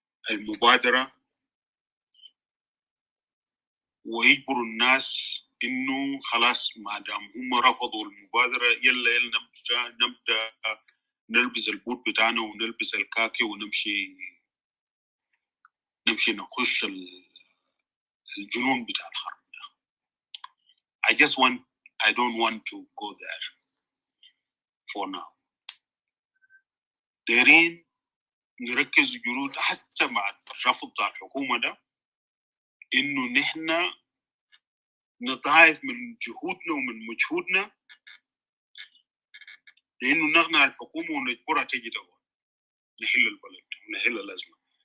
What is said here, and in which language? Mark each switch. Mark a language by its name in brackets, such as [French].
[Arabic] المبادرة ويجبروا الناس إنه خلاص ما دام هم رفضوا المبادرة يلا نبدأ نلبس البوت بتاعنا ونلبس الكاكي ونمشي نخش الجنون بتاع الحرب ده. [English] I don't want to go there for now. [Arabic] دايرين نركز جهود حتى مع الرفض بتاع الحكومة ده إنه نحن نضاعف من جهودنا ومن مجهودنا لأنه نقنع الحكومة ونجبرها تجي تقعد نحل البلد ونحل الأزمة.